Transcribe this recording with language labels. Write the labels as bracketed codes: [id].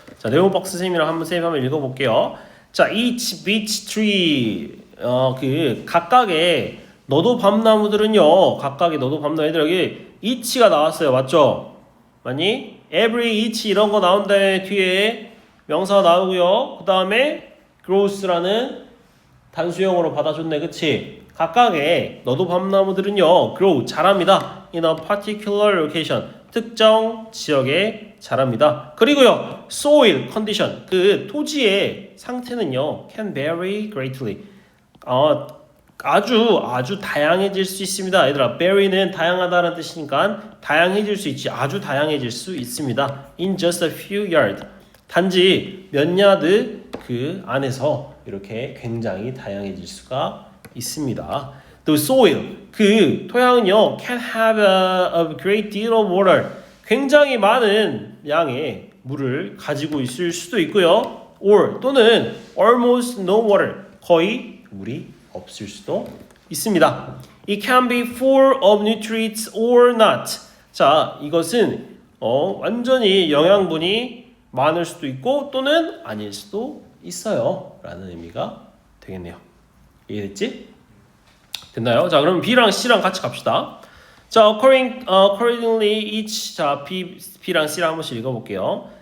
[ko] 자, 네오박스 쌤이랑 한번 읽어볼게요. 자, [en] each beech tree [ko] 그 각각의 너도 밤나무들은요, 얘들 여기 each가 나왔어요. 맞죠? 맞니? every each 이런 거 나온 다음에 뒤에 명사가 나오고요. 그 다음에 grows라는 단수형으로 받아줬네. 그치? 각각의 너도 밤나무들은요, grow 자랍니다. [en] in a particular location [ko] 특정 지역에 자랍니다. 그리고요, [en] soil condition [ko] 그 토지의 상태는요, [en] can vary greatly [ko] 아주 다양해질 수 있습니다. 얘들아, vary는 다양하다는 뜻이니까 다양해질 수 있지, 아주 다양해질 수 있습니다. [en] in just a few yards [ko] 단지 몇 야드 그 안에서 이렇게 굉장히 다양해질 수가 있습니다. [en] The soil [ko] 그 토양은요, [en] can have a great deal of water [ko] 굉장히 많은 양의 물을 가지고 있을 수도 있고요. or 또는 [en] almost no water [ko] 거의 물이 없을 수도 있습니다. [en] It can be full of nutrients or not. [ko] 자, 이것은 완전히 영양분이 많을 수도 있고 또는 아닐 수도 있어요. 라는 의미가 되겠네요. 이해됐지? 됐나요? 자, 그럼 B랑 C랑 같이 갑시다. 자, [en] accordingly each [ko] 자, B랑 C랑 한 번씩 읽어볼게요.